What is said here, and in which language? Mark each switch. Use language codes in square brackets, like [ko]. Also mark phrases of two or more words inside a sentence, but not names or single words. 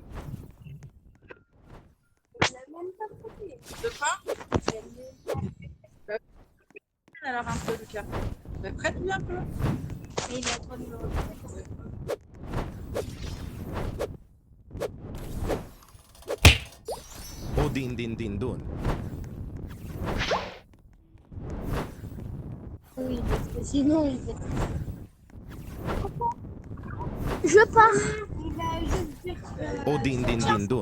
[fr] De quoi alors un peu, Lucas. Prête-lui un peu. mais il a 3 numéros. O din din din dun. Oui, parce que sinon, il fait. Je pars. Il va juste dire que... O din din din dun.